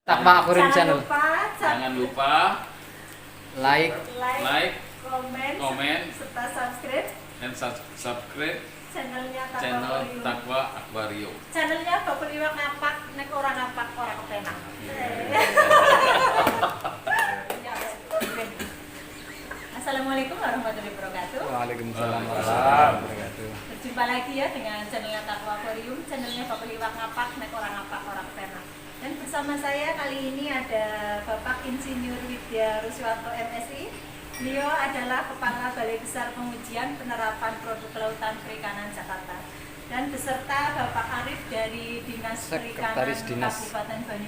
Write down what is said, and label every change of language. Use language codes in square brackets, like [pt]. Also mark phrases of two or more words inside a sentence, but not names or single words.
[id] Takwa Aquarium Channel. Jangan lupa Like, komen, serta subscribe dan subscribe channelnya channel Takwa Aquarium. [jv] Channelnya bakul iwak ngapak, nek ora ngapak ora kepenak. [ar] السلام عليكم ورحمة الله وبركاته. وعليكم السلام ورحمة الله وبركاته. [id] Berjumpa lagi ya dengan channelnya Takwa Aquarium, channelnya [jv] bakul iwak ngapak, nek ora ngapak ora kepenak. [id] Dan bersama saya kali ini ada Bapak Insinyur Widya Ruswanto MSI. Beliau adalah Kepala Balai Besar Pengujian Penerapan Produk Kelautan Perikanan Jakarta. Dan beserta Bapak Arif dari Dinas Sekretaris Dinas Kabupaten Banyumas.